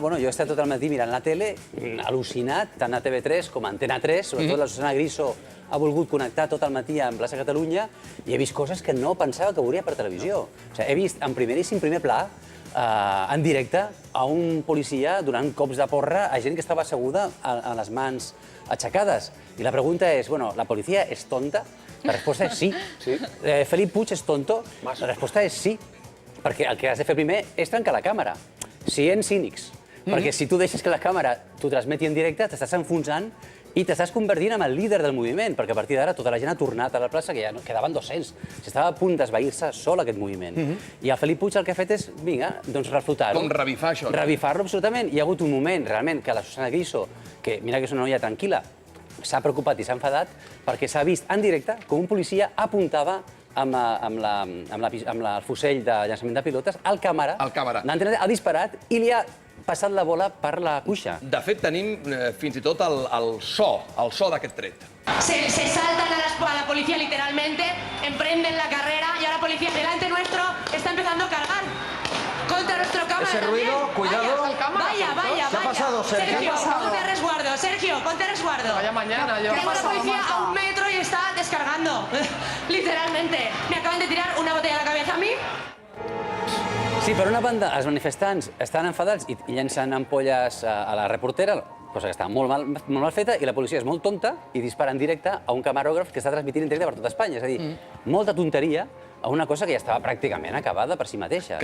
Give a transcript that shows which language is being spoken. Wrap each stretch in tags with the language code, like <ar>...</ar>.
<ca>Bueno, jo he estat tot el matí mirant la tele, al·lucinat, tant a TV3 com a Antena 3, sobretot la Susana Griso ha volgut connectar tot el matí amb plaça Catalunya i he vist coses que no pensava que veuria per televisió. He vist en primer pla, en directe, a un policia donant cops de porra a gent que estava asseguda amb les mans aixecades. I la pregunta és, bueno,</ca> <es>¿la policía es tonta?</es> <ca>La resposta és sí. Felip Puig és tonto? La resposta és sí. Perquè el que has de fer primer és trencar la càmera. Siguem cínics. Perquè si tu deixes que la càmera t'ho transmeti en directe, t'estàs enfonsant i t'estàs convertint en el líder del moviment, perquè a partir d'ara tota la gent ha tornat a la plaça, que ja quedaven 200. S'estava a punt d'esvair-se sol aquest moviment. I el Felip Puig el que ha fet és, vinga, doncs reflotar-ho. Com revifar això. Revifar-lo absolutament. Hi ha hagut un moment, realment, que la Susana Griso, que mira que és una noia tranquil·la, s'ha preocupat i s'ha enfadat perquè s'ha vist en directe com un policia apuntava amb el fusell de llançament de pilotes al càmera. Ha disparat i li ha passat la bola per la cuixa. De fet, tenim fins i tot el so d'aquest tret.</ca> <es>Se saltan a la policía literalmente, emprenden la carrera y ahora la policía delante nuestro está empezando a cargar contra nuestro cámara. Ese ruido, también. cuidado. Vaya. ¿Qué ha pasado, Sergio? Sergio, ponte resguardo. Vaya mañana, yo. Tengo una policía a 1 metro y está descargando. Literalmente. Me acaban de tirar una botella a la cabeza a mí.</es> <ca>Sí, per una banda, els manifestants estan enfadats i llencen ampolles a la reportera, cosa que està molt mal feta, i la policia és molt tonta i dispara en directe a un camarògraf que està transmitint en directe per tot Espanya. És a dir, molta tonteria a una cosa que ja estava pràcticament acabada per si mateixa.</ca>